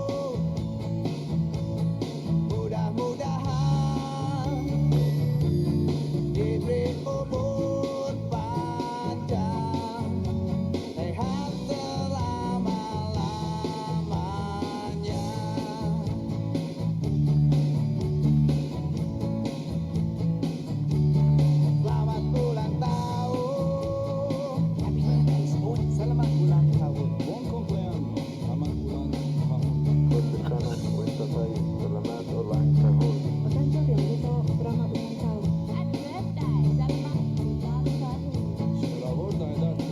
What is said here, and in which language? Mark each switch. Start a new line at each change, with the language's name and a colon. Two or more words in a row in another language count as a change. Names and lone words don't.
Indonesian: Mudah-mudahan diberi umur panjang, sehat selama-lamanya. Selamat ulang tahun. Selamat ulang tahun.
Italian: Buon compleanno.
Indonesian: Selamat ulang tahun. Selamat ulang tahun.